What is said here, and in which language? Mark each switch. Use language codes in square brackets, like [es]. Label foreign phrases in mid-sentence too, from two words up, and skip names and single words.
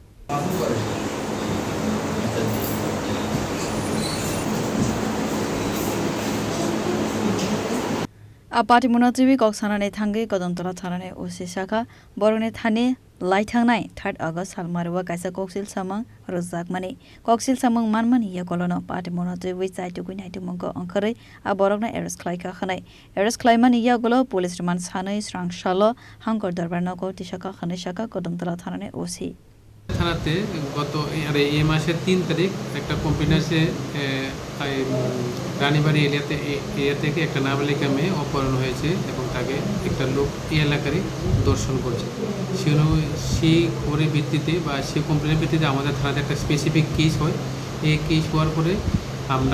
[trp] a party monajibi kok sanane thangi kodam tala thanane osi shakha borone thani lai thangnai 3 August salmarwa kaisa koksil samang rojak mani koksil samang manmani ya kolono party monajibi chai tu kuinai tu mongko angkhare a borokna arrest khlai kha khanai arrest khlai mani ya golo police man sanai srang shalo hangkor darbar nago tishakha khanai shaka kodam tala thanane osi [bn] থানাতে গত এই মাসের 3 তারিখ একটা কম্পিউটারে রানীবাড়ি এরিয়া থেকে একটা নাবালিকা মেয়ে অপহরণ হয়েছে এবং তাকে একটা লোক এই এলাকারই দর্শন করছে সেই খবরের ভিত্তিতে বা সেই কমপ্লেনের ভিত্তিতে আমাদের থানাতে একটা [en] specific case [bn] হয় এই কেস হওয়ার পরে আমরা